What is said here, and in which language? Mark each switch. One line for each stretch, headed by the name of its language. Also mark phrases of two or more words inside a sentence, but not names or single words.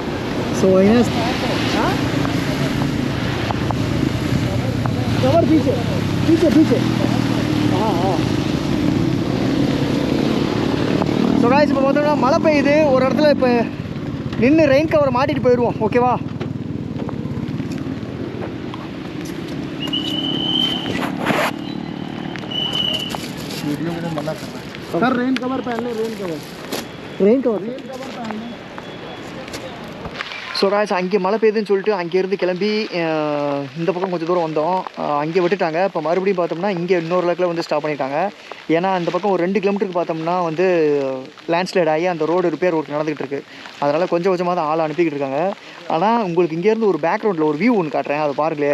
Tamil: ஸோ ஏன்னா கவர் பீச்சு பீச்சு பீச்சு.
English: so guys,
Tamil: இப்போ பார்த்தோம்னா மழை பெய்யுது. ஒரு இடத்துல இப்போ நின்று
English: rain cover
Tamil: மாட்டிட்டு போயிடுவோம், ஓகேவா?
Hindi: वीडियो में मना कर रहा है सर,
English: rain cover
Hindi: पहन लो,
English: rain cover
Hindi: पहन लो.
English: so guys,
Tamil: அங்கே மழை பெய்யுதுன்னு சொல்லிட்டு அங்கேருந்து கிளம்பி இந்த பக்கம் கொஞ்சம் தூரம் வந்தோம். அங்கே விட்டுட்டாங்க. இப்போ மறுபடியும் பார்த்தோம்னா இங்கே இன்னொரு லக்கில் வந்து ஸ்டாப் பண்ணிட்டாங்க. ஏன்னா அந்த பக்கம் ஒரு 2 கிலோமீட்டருக்கு பார்த்தோம்னா வந்து லேண்ட்ஸ்லைட் ஆகி அந்த
English: road repair work
Tamil: நடந்துகிட்டு இருக்குது. அதனால் கொஞ்சம் கொஞ்சமாக தான் ஆள் அனுப்பிக்கிட்டு இருக்காங்க. ஆனால் உங்களுக்கு இங்கேருந்து ஒரு பேக்ரவுண்டில் ஒரு வியூ ஒன்று காட்டுறேன், அதை பாருங்களே.